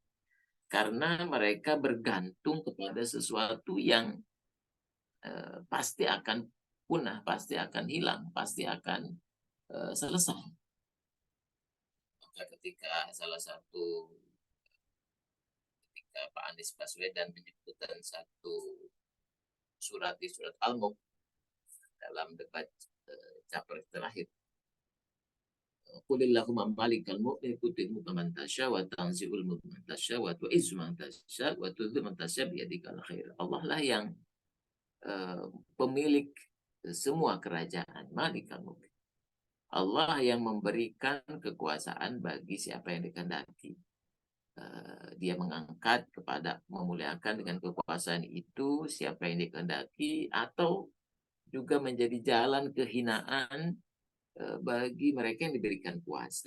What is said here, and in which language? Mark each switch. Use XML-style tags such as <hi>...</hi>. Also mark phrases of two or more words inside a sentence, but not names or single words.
<id>Karena mereka bergantung kepada sesuatu yang pasti akan punah, pasti akan hilang, pasti akan selesai. Maka ketika salah satu ketika Pak Anies Baswedan menyebutkan satu surat di surat Al-Mulk dalam debat capres terakhir,</id> <ar>قل اللهم مالك الملك تؤتي الملك من تشاء وتنزع الملك من تشاء وتعز من تشاء وتذل من تشاء بيدك الخير.</ar> <id>Allah lah yang pemilik semua kerajaan,</id> <ar>مالك الملك.</ar> <id>Allah yang memberikan kekuasaan bagi siapa yang dikehendaki. Dia mengangkat kepada memuliakan dengan kekuasaan itu siapa yang dikehendaki, atau juga menjadi jalan kehinaan bagi mereka yang diberikan kuasa.</id>